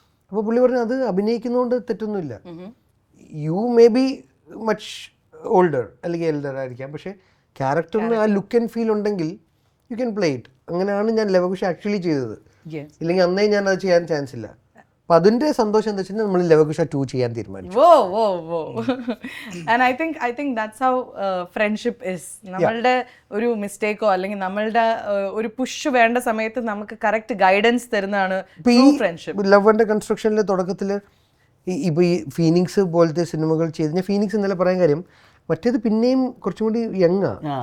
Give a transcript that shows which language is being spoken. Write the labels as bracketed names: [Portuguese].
[Malayalam] അപ്പോൾ പുള്ളി പറഞ്ഞു അത് അഭിനയിക്കുന്നതുകൊണ്ട് തെറ്റൊന്നുമില്ല, [English] you may be much older [Malayalam] അല്ലെങ്കിൽ എൽഡർ ആയിരിക്കാം, പക്ഷേ ക്യാരക്ടറിന് ആ ലുക്ക് ആൻഡ് ഫീൽ ഉണ്ടെങ്കിൽ [English] You can play it. [Malayalam] അങ്ങനെയാണ് ഞാൻ ലവകുശ ആക്ച്വലി ചെയ്തത്. ഇല്ലെങ്കിൽ അന്നേ ഞാൻ അത് ചെയ്യാൻ ചാൻസ് ഇല്ല. അപ്പം അതിൻ്റെ സന്തോഷം എന്താ വെച്ചാൽ നമ്മൾ ലവകുശ 2 ചെയ്യാൻ തീരുമാനിച്ചു. Whoa. [English] And I think that's how friendship is. [Malayalam] നമ്മളുടെ ഒരു മിസ്റ്റേക്കോ അല്ലെങ്കിൽ നമ്മളുടെ ഒരു പുഷ് വേണ്ട സമയത്ത് നമുക്ക് കറക്റ്റ് ഗൈഡൻസ് തരുന്നതാണ് ഫ്രണ്ട്ഷിപ്പ്. ലവ് ആൻഡ് കൺസ്ട്രക്ഷനിലെ തുടക്കത്തിൽ ഇപ്പോൾ ഈ ഫീനിക്സ് പോലത്തെ സിനിമകൾ ചെയ്ത് ഞാൻ ഫീനിക്സ് ഇന്നലെ പറയാൻ കാര്യം മറ്റേത് പിന്നെയും കുറച്ചും കൂടി യങ്ങാ.